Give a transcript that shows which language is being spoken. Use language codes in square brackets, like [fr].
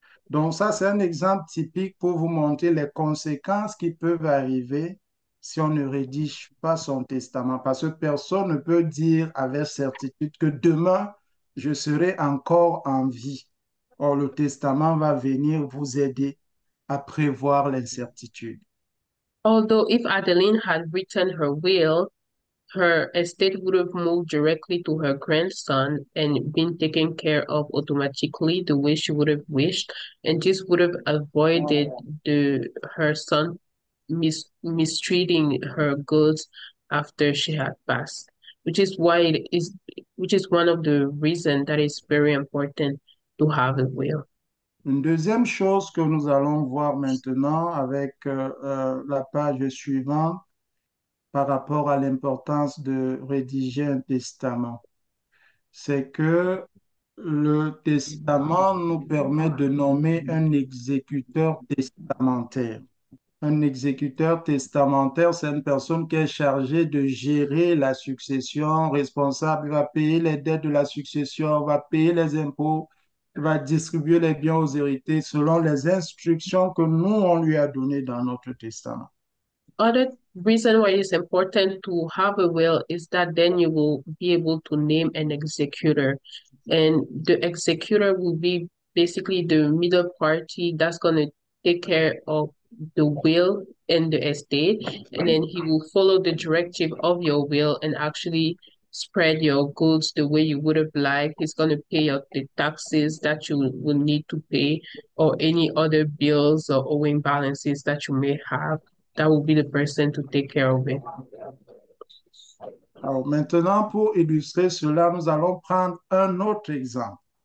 [fr] Donc ça, c'est un exemple typique pour vous montrer les conséquences qui peuvent arriver si on ne rédige pas son testament. Parce que personne ne peut dire avec certitude que demain, je serai encore en vie. Or, le testament va venir vous aider à prévoir l'incertitude. [en] Although if Adeline had written her will, her estate would have moved directly to her grandson and been taken care of automatically the way she would have wished, and this would have avoided her son mistreating her goods after she had passed, which is why it is, which is one of the reasons that it's very important to have a will. [fr] Une deuxième chose que nous allons voir maintenant avec la page suivante par rapport à l'importance de rédiger un testament, c'est que le testament nous permet de nommer un exécuteur testamentaire. Un exécuteur testamentaire, c'est une personne qui est chargée de gérer la succession, responsable, il va payer les dettes de la succession, va payer les impôts, il va distribuer les biens aux héritiers selon les instructions que nous, on lui a données dans notre testament. [en] Other reason why it's important to have a will is that then you will be able to name an executor, and the executor will be basically the middle party that's going to take care of the will and the estate, and then he will follow the directive of your will and actually spread your goods the way you would have liked. He's going to pay out the taxes that you will need to pay, or any other bills or owing balances that you may have. That will be the person to take care of it. [fr] Alors maintenant, pour illustrer cela, nous allons prendre un autre exemple.